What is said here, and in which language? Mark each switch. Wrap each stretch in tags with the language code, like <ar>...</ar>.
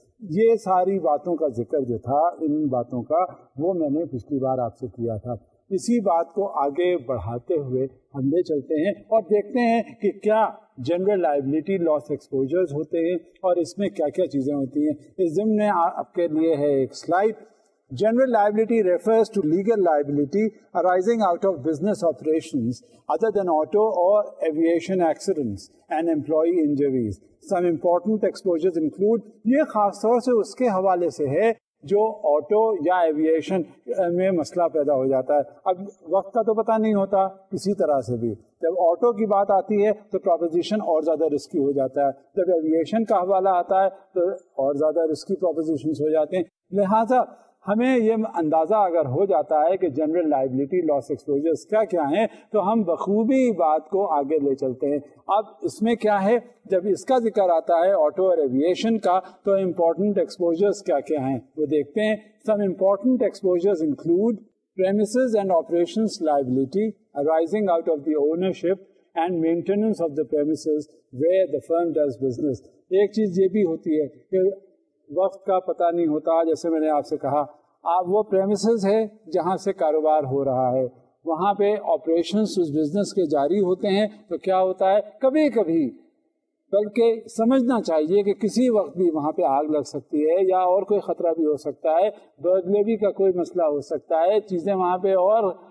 <ur>یہ ساری باتوں کا ذکر جو تھا، ان باتوں کا، وہ میں نے پچھلی بار آپ سے کیا تھا. اسی بات کو آگے بڑھاتے ہوئے ہم لے چلتے ہیں اور دیکھتے ہیں کہ کیا جنرل لائبلٹی لاس ایکسپوجرز ہوتے ہیں اور اس میں کیا کیا چیزیں ہوتی ہیں. اس ضمن میں آپ کے لیے ہے ایک slide.</ur> <en>General liability refers to legal liability arising out of business operations other than auto or aviation accidents and employee injuries. Some important exposures include،</en> <ur>یہ خاص طور سے اس کے حوالے سے ہے جو آٹو یا ایویشن میں مسئلہ پیدا ہو جاتا ہے. اب وقت کا تو پتہ نہیں ہوتا کسی طرح سے بھی. جب آٹو کی بات آتی ہے تو پروپوزیشن اور زیادہ رسکی ہو جاتا ہے. جب ایویشن کا حوالہ آتا ہے تو اور زیادہ رسکی پروپوزیشنز ہو جاتے ہیں. لہٰذا ہمیں یہ اندازہ اگر ہو جاتا ہے کہ جنرل لائبلٹی لاس ایکسپوجرز کیا کیا ہیں تو ہم بخوبی بات کو آگے لے چلتے ہیں. اب اس میں کیا ہے، جب اس کا ذکر آتا ہے آٹو اور ایویشن کا تو امپورٹنٹ ایکسپوجرز کیا کیا ہیں وہ دیکھتے ہیں.</ur> <en>Some important exposures include premises and operations liability arising out of the ownership and maintenance of the premises where the firm does business.</en> <ur>ایک چیز یہ بھی ہوتی ہے کہ وقت کا پتہ نہیں ہوتا. جیسے میں نے آپ سے کہا، آپ وہ پریمیسز ہے جہاں سے کاروبار ہو رہا ہے، وہاں پہ آپریشنز اس بزنس کے جاری ہوتے ہیں تو کیا ہوتا ہے کبھی کبھی، بلکہ سمجھنا چاہیے کہ کسی وقت بھی وہاں پہ آگ لگ سکتی ہے یا اور کوئی خطرہ بھی ہو سکتا ہے، برگلری کا کوئی مسئلہ ہو سکتا ہے، چیزیں وہاں پہ اور</ur>